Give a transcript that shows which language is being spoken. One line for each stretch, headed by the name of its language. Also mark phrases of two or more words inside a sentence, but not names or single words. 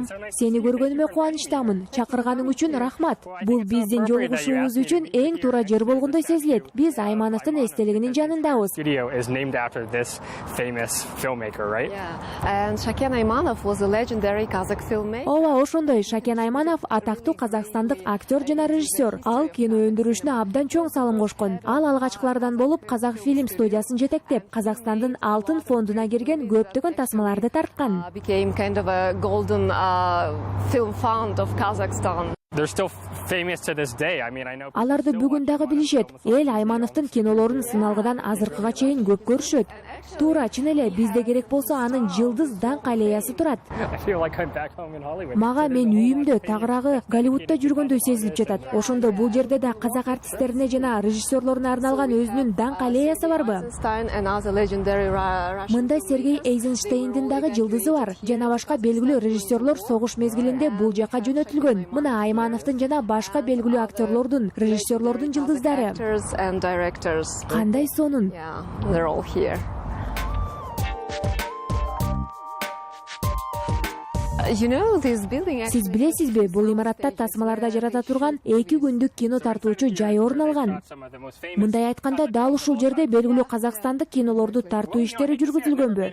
Kyrgyz: Сени көргөнүмө кубанычтамын. Чакырганың үчүн рахмат. Бул биздин жолугушуубуз үчүн эң туура жер болгондой сезилет. Биз Аймановдун эстелигинин жанындабыз.
English: Studio is named after this famous filmmaker, right? Yeah, and Shaken Aymanov was a legendary Kazakh filmmaker.
Kyrgyz: Ооба, ошондой. Шакен Айманов атактуу казакстандык актер жана режиссер. Ал кино өндүрүшүнө абдан чоң салым кошкон. Ал алгачкылардан болуп Казак фильм студиясын жетектеп, Казакстандын алтын фондуна кирген көптөгөн тасмаларды тарткан.
English: Became kind of a golden film fund of Kazakhstan. They're still famous to this day. I mean, I know.
Kyrgyz: Аларды бүгүн дагы билишет. Эл Аймановдун кинолорун сыналгыдан азыркыга чейин көп көрүшөт. Туура, чын эле бизде керек болсо анын жылдыз даңк аллеясы турат.
English: I feel like I'm back home in Hollywood.
Kyrgyz: Мага мен үйүмдө, тагыраагы Голливудда жүргөндөй сезилип жатат. Ошондо бул жерде да казак артисттерине жана режиссерлоруна арналган өзүнүн даңк аллеясы барбы? Мында Сергей Эйзенштейндин дагы жылдызы бар. Жана башка белгилүү режиссерлор согуш мезгилинде бул жака жөнөтүлгөн. Мына Аймановдун жана башка белгилүү актерлордун, режиссерлордун жылдыздары. Кандай сонун?
English: Yeah, they're all here.
Kyrgyz: Сиз билесизби, бул имаратта тасмаларда жарата турган 2 күндүк кино тартуучу жай орун алган. Мындай айтканда, дал ушул жерде белгилүү казакстандык кинолорду тартуу иштери жүргүзүлгөнбү?